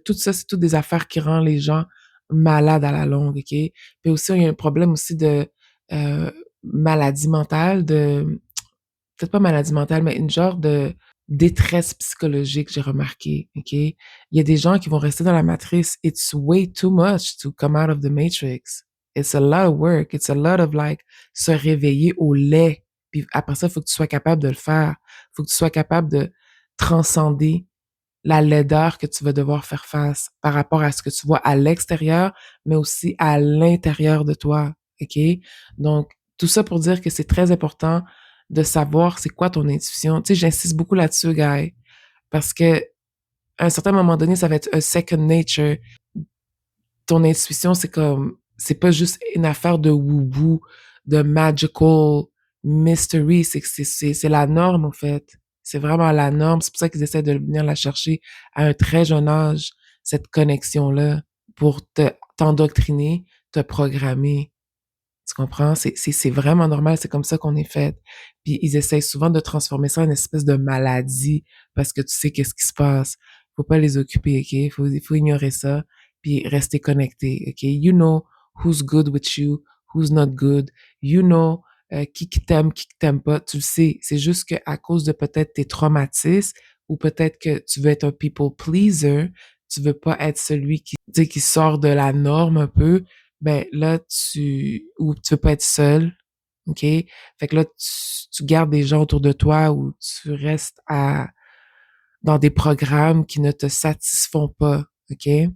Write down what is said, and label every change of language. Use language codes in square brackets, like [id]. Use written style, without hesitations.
[fr] Tout ça, c'est toutes des affaires qui rendent les gens malades à la longue, OK? Puis aussi, il y a un problème aussi de euh, maladie mentale, de peut-être pas maladie mentale, mais une genre de détresse psychologique, j'ai remarqué, OK? Il y a des gens qui vont rester dans la matrice. [en] It's way too much to come out of the matrix. It's a lot of work. It's a lot of like [fr] se réveiller au lait. Puis après ça, il faut que tu sois capable de le faire. Il faut que tu sois capable de transcender la laideur que tu vas devoir faire face par rapport à ce que tu vois à l'extérieur, mais aussi à l'intérieur de toi. OK? Donc, tout ça pour dire que c'est très important de savoir c'est quoi ton intuition. Tu sais, j'insiste beaucoup là-dessus, Guy, parce que à un certain moment donné, ça va être un [en] second nature. [fr] Ton intuition, c'est comme, c'est pas juste une affaire de woo-woo, de [en] magical mystery, [fr] c'est la norme, en fait. C'est vraiment la norme. C'est pour ça qu'ils essaient de venir la chercher à un très jeune âge, cette connexion-là, pour t'endoctriner, te programmer. Tu comprends? C'est vraiment normal, c'est comme ça qu'on est fait. Puis ils essayent souvent de transformer ça en une espèce de maladie parce que tu sais qu'est-ce qui se passe. Faut pas les occuper, OK? Faut ignorer ça puis rester connecté, OK? [en] You know who's good with you, who's not good. You know [fr] qui t'aime pas. Tu le sais. C'est juste qu'à cause de peut-être tes traumatismes ou peut-être que tu veux être un people pleaser, tu veux pas être celui qui, tu sais, qui sort de la norme un peu, ben là, ou tu veux pas être seul, OK? Fait que là, tu gardes des gens autour de toi ou tu restes dans des programmes qui ne te satisfont pas, OK?